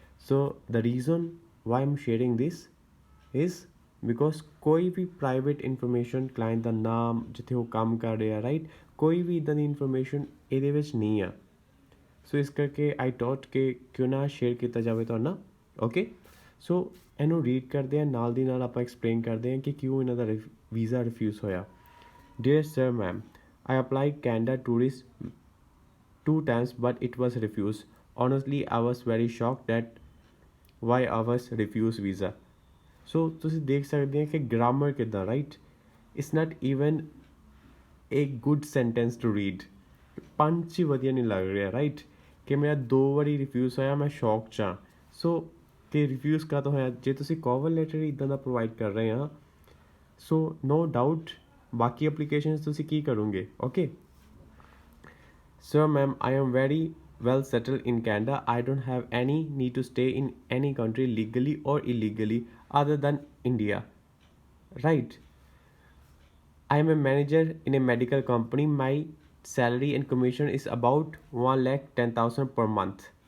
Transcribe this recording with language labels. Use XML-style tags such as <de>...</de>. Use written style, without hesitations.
<en>so the reason why am sharing this is because</en> <pa>ਕੋਈ ਵੀ private information client ਦਾ ਨਾਮ, ਜਿੱਥੇ ਉਹ ਕੰਮ ਕਰ ਰਿਹਾ ਰਾਈਟ, ਕੋਈ ਵੀ ਇੱਦਾਂ ਦੀ ਇਨਫੋਰਮੇਸ਼ਨ ਇਹਦੇ ਵਿੱਚ ਨਹੀਂ ਆ। ਸੋ ਇਸ ਕਰਕੇ ਆਈ ਥੋਟ ਕਿ ਕਿਉਂ ਨਾ ਸ਼ੇਅਰ ਕੀਤਾ ਜਾਵੇ ਤੁਹਾਡੇ ਨਾਲ। ਓਕੇ, ਸੋ ਇਹਨੂੰ ਰੀਡ ਕਰਦੇ ਹਾਂ, ਨਾਲ ਦੀ ਨਾਲ ਆਪਾਂ ਐਕਸਪਲੇਨ ਕਰਦੇ ਹਾਂ ਕਿ ਕਿਉਂ ਇਹਨਾਂ ਦਾ ਵੀਜ਼ਾ ਰਿਫਿਊਜ਼ ਹੋਇਆ।</pa> <en>Dear sir ma'am, I applied Canada Tourist 2 times but it was refused. Honestly, I was very shocked that why I was refused visa. So</en> <pa>ਤੁਸੀਂ ਦੇਖ ਸਕਦੇ ਹੋ ਕਿ ਗ੍ਰਾਮਰ ਕਿੱਦਾਂ right.</pa> <en>It's not even a good sentence to read.</en> <pa>ਪੰਚ ਹੀ ਵਧੀਆ ਨਹੀਂ ਲੱਗ ਰਿਹਾ ਰਾਈਟ ਕਿ ਮੇਰਾ 2 ਵਾਰੀ ਰਿਫਿਊਜ਼ ਹੋਇਆ, ਮੈਂ ਸ਼ੌਕ 'ਚ ਹਾਂ। ਸੋ ਕਿ ਰਿਫਿਊਜ਼ ਕਾਹਤੋਂ ਹੋਇਆ? ਜੇ ਤੁਸੀਂ ਕਵਰ ਲੈਟਰ ਇੱਦਾਂ ਦਾ ਪ੍ਰੋਵਾਈਡ ਕਰ ਰਹੇ ਹਾਂ ਸੋ ਨੋ ਡਾਊਟ ਬਾਕੀ ਐਪਲੀਕੇਸ਼ਨਸ ਤੁਸੀਂ ਕੀ ਕਰੋਗੇ।</pa> <en>Okay Sir, ma'am, I am very well settled in Canada. I don't have any need to stay in any country legally or illegally other than India. Right. I am a manager in a medical company. My salary and commission is about 1,10,000 per month.</en>